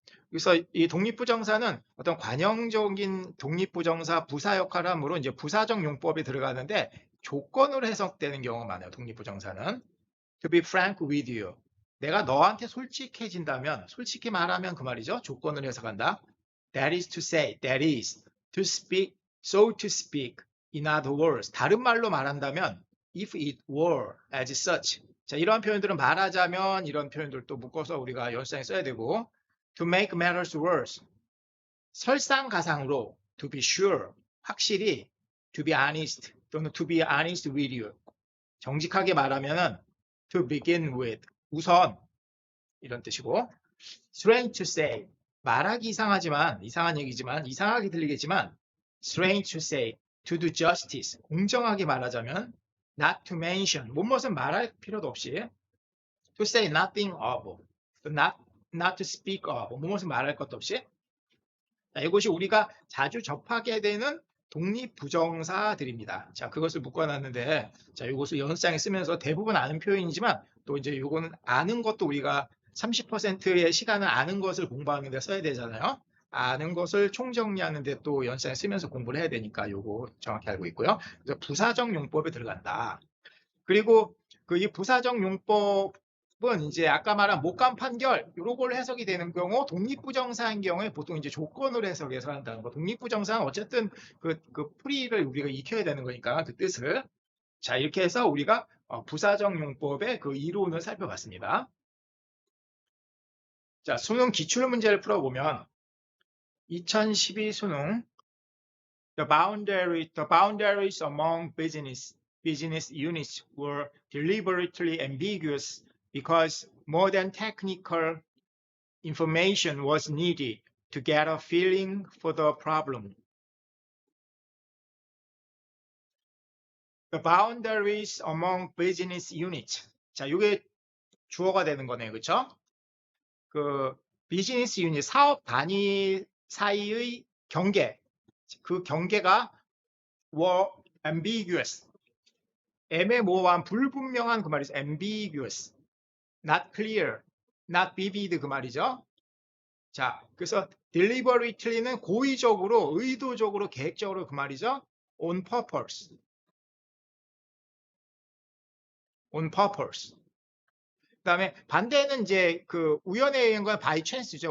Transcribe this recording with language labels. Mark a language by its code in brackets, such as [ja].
[ko] 그래서 이 독립부정사는 어떤 관형적인 독립부정사 부사 역할을 하므로 이제 부사적 용법에 들어가는데 조건으로 해석되는 경우가 많아요. [en] 독립부정사는. To be frank with you. [ko] 내가 너한테 솔직해진다면, 솔직히 말하면 그 말이죠. 조건으로 해석한다. [en] That is to say, that is to speak, so to speak. In other words, 다른 말로 말한다면, if it were as such. [ko] 자, 이런 표현들은 말하자면 이런 표현들도 묶어서 우리가 연습장에 써야 되고, to make matters worse. [en] 설상가상으로, to be sure, 확실히, to be honest, 또는 to be honest with you. 정직하게 말하면은 to begin with, 우선 이런 뜻이고 strange to say, 말하기 이상하지만 이상한 얘기지만 이상하게 들리겠지만 strange to say, to do justice, 공정하게 말하자면 not to mention, 무엇은 말할 필요도 없이 to say nothing of, not to speak of, 무엇은 말할 것도 없이. [ko] 자, 이것이 우리가 자주 접하게 되는 독립부정사들입니다. 자, 그것을 묶어놨는데, 자, 이것을 연습장에 쓰면서 대부분 아는 표현이지만, 또 이제 이거는 아는 것도 우리가 30%의 시간을 아는 것을 공부하는 데 써야 되잖아요. 아는 것을 총정리하는데 또 연습장에 쓰면서 공부를 해야 되니까 요거 정확히 알고 있고요. 그래서 부사적 용법에 들어간다. 그리고 그 이 부사적 용법 이제 아까 말한 목감 판결 이런 걸로 해석이 되는 경우 독립부정사인 경우에 보통 이제 조건으로 해석해서 한다는 거. 독립부정사는 어쨌든 그 풀이를 우리가 익혀야 되는 거니까 그 뜻을. 자, 이렇게 해서 우리가 부사적 용법의 그 이론을 살펴봤습니다. [en] 자, 수능 기출 문제를 풀어보면 2012 수능 The boundaries among business units were deliberately ambiguous because more than technical information was needed to get a feeling for the problem. The boundaries among business units. [ko] 자, 이게 주어가 되는 거네요. 그렇죠? 그 비즈니스 유닛, 사업 단위 사이의 경계. 그 경계가 were ambiguous. 애매모호한 불분명한 그 말이죠. [en] ambiguous. not clear, not vivid 그 말이죠. [ko] 자, 그래서 deliberately는 고의적으로, 의도적으로, 계획적으로 그 말이죠. [en] on purpose. on purpose. [ko] 그 다음에 반대는 이제 그 우연에 의한 건 by chance 죠.